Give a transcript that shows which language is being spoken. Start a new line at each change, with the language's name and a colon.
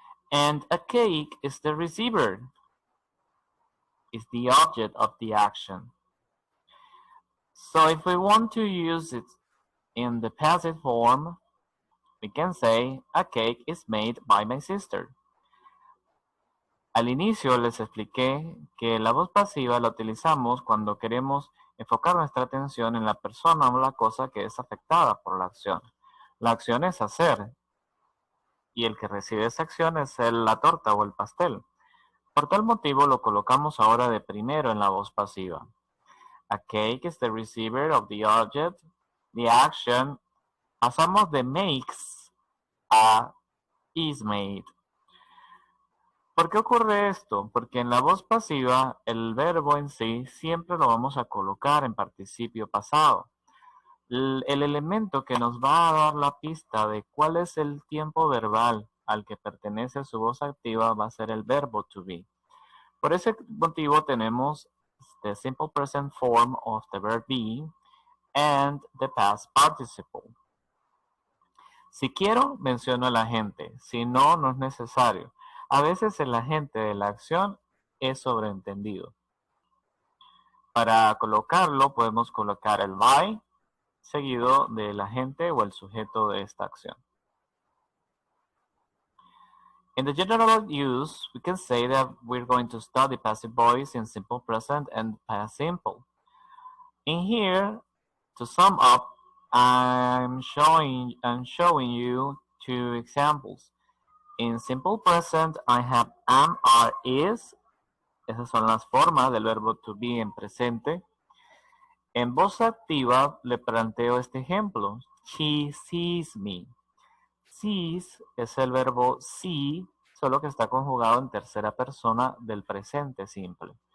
English: And a cake is the receiver. Is the object of the action. So if we want to use it in the passive form, we can say, a cake is made by my sister.
Spanish: Al inicio les expliqué que la voz pasiva la utilizamos cuando queremos enfocar nuestra atención en la persona o la cosa que es afectada por la acción. La acción es hacer, y el que recibe esa acción es la torta o el pastel. Por tal motivo lo colocamos ahora de primero en la voz pasiva.
English: A cake is the receiver of the object, the action.
Spanish: Pasamos de makes a is made. ¿Por qué ocurre esto? Porque en la voz pasiva el verbo en sí siempre lo vamos a colocar en participio pasado. El elemento que nos va a dar la pista de cuál es el tiempo verbal al que pertenece su voz activa va a ser el verbo to be. Por ese motivo tenemos
English: the simple present form of the verb be and the past participle.
Spanish: Si quiero, menciono el agente. Si no, no es necesario. A veces el agente de la acción es sobreentendido. Para colocarlo, podemos colocar el by seguido del agente o el sujeto de esta acción.
English: In the general use, we can say that we're going to study passive voice in simple present and past simple. In here, to sum up, I'm showing you two examples. In simple present, I have am, are, is.
Spanish: Esas son las formas del verbo to be en presente. En voz activa le planteo este ejemplo.
English: She sees me.
Spanish: Sees es el verbo see, solo que está conjugado en tercera persona del presente simple.